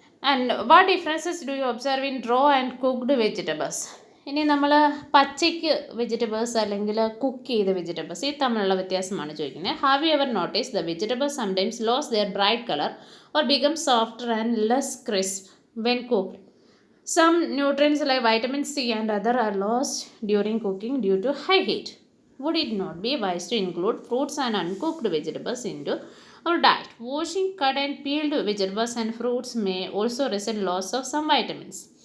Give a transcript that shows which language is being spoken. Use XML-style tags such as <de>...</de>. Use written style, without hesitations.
<en>And what differences do you observe in raw and cooked vegetables?</en> <ml>ഇനി നമ്മൾ പച്ചയ്ക്ക് vegetables അല്ലെങ്കിൽ കുക്ക് ചെയ്ത വെജിറ്റബിൾസ് ഈ തമ്മിലുള്ള വ്യത്യാസമാണ് ചോദിക്കുന്നത്.</ml> <en>Have you ever notice the vegetables sometimes lose their bright colour or become softer and less crisp when cooked? Some nutrients like vitamin C and other are lost during cooking due to high heat. Would it not be wise to include fruits and uncooked vegetables into our diet? Washing cut and peeled vegetables and fruits may also result loss of some vitamins.</en>